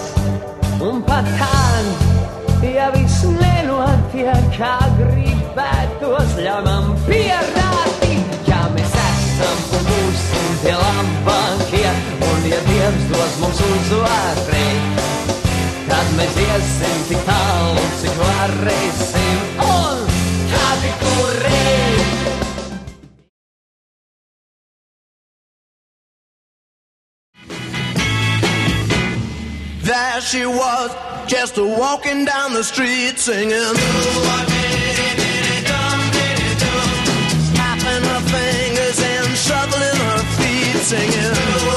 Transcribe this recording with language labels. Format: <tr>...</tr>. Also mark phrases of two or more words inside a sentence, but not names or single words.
<lv>Un pat tad, ja viss nenotiek, kā gribētos, ļauj man pierādīt, ja mēs esam un būsim tie labākie, un ja Dievs dos mums uzvarēt, tad mēs iesim tik tālu, cik varēsim, un tādi kurēt.</lv> <en>There she was, just walking down the street singing, snapping her fingers and shuffling her feet singing.</en>